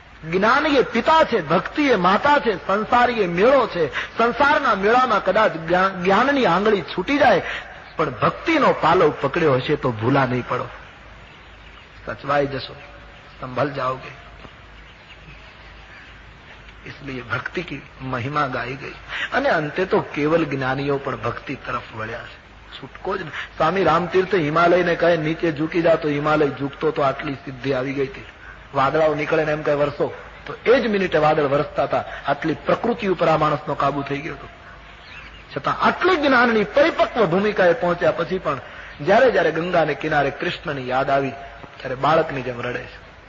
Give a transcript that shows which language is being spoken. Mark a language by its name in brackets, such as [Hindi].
[Gujarati] જ્ઞાન એ પિતા છે, ભક્તિ એ માતા છે, સંસારી એ મેળો છે. સંસારના મેળામાં કદાચ જ્ઞાનની આંગળી છૂટી જાય, પણ ભક્તિનો પાલવ પકડ્યો હશે તો ભૂલા નહીં પડો, સચવાઈ જશો, [Hindi] સંભલ જાઓગે. इसलिए भक्ति की महिमा गाई गई. [Gujarati] અને અંતે તો કેવલ જ્ઞાનીઓ પણ ભક્તિ તરફ વળ્યા છે. છૂટકો જ. સ્વામી રામતીર્થ હિમાલયને કહે નીચે ઝૂકી જા, તો હિમાલય ઝૂકતો તો આટલી સિદ્ધિ આવી ગઈ હતી. વાદળાઓ નીકળે ને એમ કહે વરસો, તો એ જ મિનિટે વાદળ વરસતા હતા. આટલી પ્રકૃતિ ઉપર આ માણસનો કાબુ થઈ ગયો હતો. છતાં આટલી જ્ઞાનની પરિપક્વ ભૂમિકાએ પહોંચ્યા પછી પણ જયારે જયારે ગંગાને કિનારે કૃષ્ણની યાદ આવી ત્યારે બાળકની જેમ રડે છે.